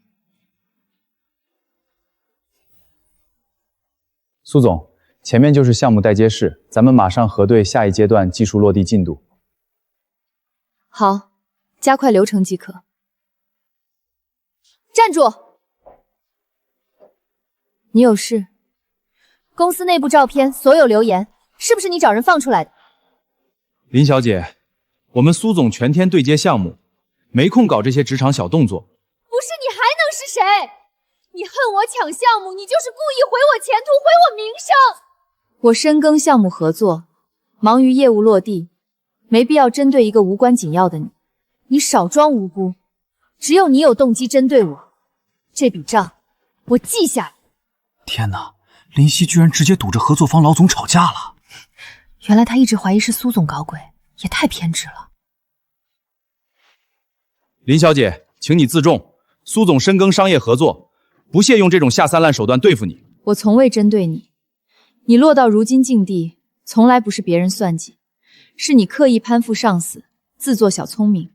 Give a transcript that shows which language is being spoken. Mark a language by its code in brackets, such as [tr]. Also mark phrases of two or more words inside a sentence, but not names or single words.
[zh] 蘇總，前面就是項目待接室，咱們馬上核對下一階段技術落地進度。好，加快流程即可。站住！你有事？公司內部照片所有留言，是不是你找人放出來的？林小姐，我們蘇總全天對接項目，沒空搞這些職場小動作。不是你還誰？你恨我搶项目，你就是故意毁我前途，毁我名声。我深耕项目合作，忙于業務落地，没必要针对一个无关紧要的你。你少装无辜，只有你有动机针对我。这筆賬我記下來。天哪，林夕居然直接堵着合作方老總吵架了。原來他一直懷疑是蘇總搞鬼，也太偏執了。林小姐，請你自重。蘇總深耕商業合作，不屑用這種下三濫手段對付你。我從未針對你，你落到如今境地，從來不是別人算計，是你刻意攀附上司，自作小聰明。